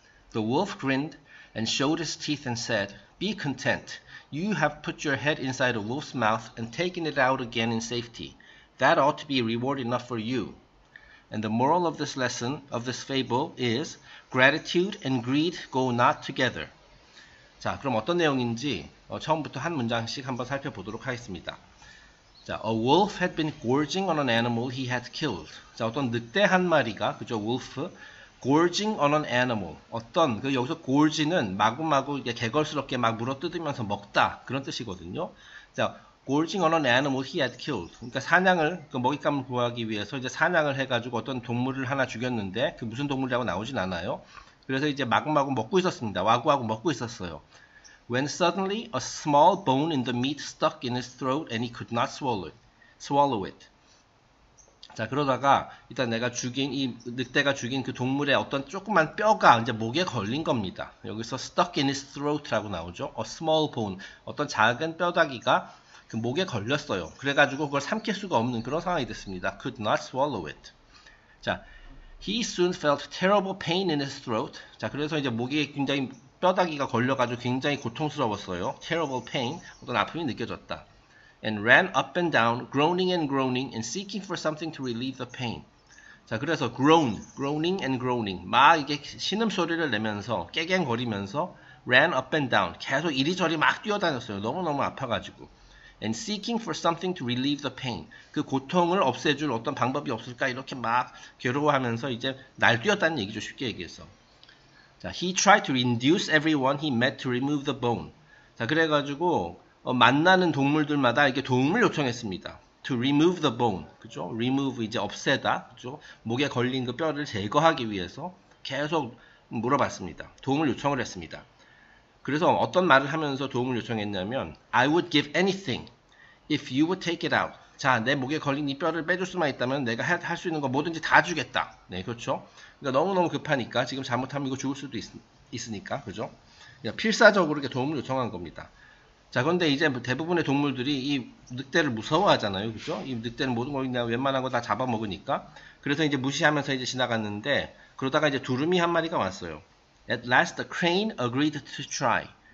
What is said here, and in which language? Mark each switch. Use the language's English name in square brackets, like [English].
[English] The wolf grinned and showed his teeth and said, Be content. You have put your head inside a wolf's mouth and taken it out again in safety. That ought to be reward enough for you. And the moral of this lesson, of this fable, is gratitude and greed go not together. [Korean] 자, 그럼 어떤 내용인지 처음부터 한 문장씩 한번 살펴보도록 하겠습니다. [English] 자, A wolf had been gorging on an animal he had killed. [Korean] 자, 어떤 늑대 한 마리가, 그죠, [English] wolf, gorging on an animal. [Korean] 어떤, 여기서 gorg는 마구마구 개걸스럽게 막 물어뜯으면서 먹다, 그런 뜻이거든요. [English] 자, gorging on an animal he had killed. [Korean] 그러니까 사냥을, 먹잇감을 구하기 위해서 이제 사냥을 해가지고 어떤 동물을 하나 죽였는데, 그 무슨 동물이라고 나오진 않아요. 그래서 이제 마구마구 먹고 있었습니다. 와구와구 먹고 있었어요. [English] When suddenly a small bone in the meat stuck in his throat and he could not swallow it. [Korean] 자, 그러다가 일단 이 늑대가 죽인 그 동물의 어떤 조그만 뼈가 이제 목에 걸린 겁니다. 여기서 [English] stuck in his throat [Korean] 라고 나오죠. [English] A small bone, [Korean] 어떤 작은 뼈다귀가 그 목에 걸렸어요. 그래가지고 그걸 삼킬 수가 없는 그런 상황이 됐습니다. [English] Could not swallow it. 자, He soon felt terrible pain in his throat. [Korean] 자, 그래서 이제 목에 굉장히 뼈다귀가 걸려가지고 굉장히 고통스러웠어요. [English] Terrible pain, [Korean] 어떤 아픔이 느껴졌다. [English] And ran up and down, groaning and seeking for something to relieve the pain. [Korean] 자, 그래서 groaning, 막 이게 신음소리를 내면서 깨갱거리면서 [English] ran up and down, [Korean] 계속 이리저리 막 뛰어다녔어요. 너무너무 아파가지고. [English] And seeking for something to relieve the pain. [Korean] 그 고통을 없애줄 어떤 방법이 없을까 이렇게 막 괴로워하면서 이제 날뛰었다는 얘기죠. 쉽게 얘기해서. [English] 자, he tried to induce everyone he met to remove the bone. [Korean] 자, 그래가지고 만나는 동물들마다 이렇게 도움을 요청했습니다. [English] To remove the bone, [Korean] 그죠? remove 이제 없애다, 그죠? 목에 걸린 그 뼈를 제거하기 위해서 계속 물어봤습니다. 도움을 요청을 했습니다. 그래서 어떤 말을 하면서 도움을 요청했냐면 [English] I would give anything if you would take it out. [Korean] 자, 내 목에 걸린 이 뼈를 빼줄 수만 있다면 내가 할 수 있는 거 뭐든지 다 주겠다. 네, 그렇죠. 그러니까 너무너무 급하니까 지금 잘못하면 이거 죽을 수도 있으니까, 그죠. 그러니까 필사적으로 이렇게 도움을 요청한 겁니다. 자, 그런데 이제 대부분의 동물들이 이 늑대를 무서워하잖아요, 그죠. 이 늑대는 모든 걸 그냥 웬만한 거 다 잡아먹으니까. 그래서 이제 무시하면서 이제 지나갔는데 그러다가 이제 두루미 한 마리가 왔어요. [English] At last the crane agreed to try.